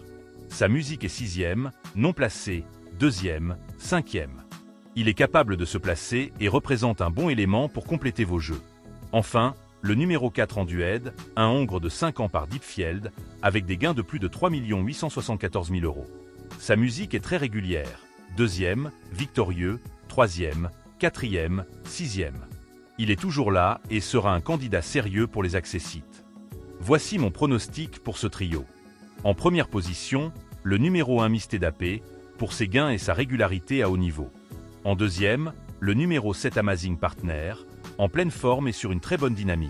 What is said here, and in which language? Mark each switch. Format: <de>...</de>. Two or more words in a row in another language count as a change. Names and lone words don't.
<fr>Sa musique est 6e, non placée, 2e, 5e. Il est capable de se placer et représente un bon élément pour compléter vos jeux. Enfin, le numéro 4 en Duède, un hongre de 5 ans par Deepfield, avec des gains de plus de 3 874 000 €. Sa musique est très régulière, 2e, victorieux, 3e, 4e, 6e. Il est toujours là et sera un candidat sérieux pour les accessites. Voici mon pronostic pour ce trio. En première position, le numéro 1 Mistédapé, pour ses gains et sa régularité à haut niveau. En deuxième, le numéro 7 Amazing Partner, en pleine forme et sur une très bonne dynamique.</fr>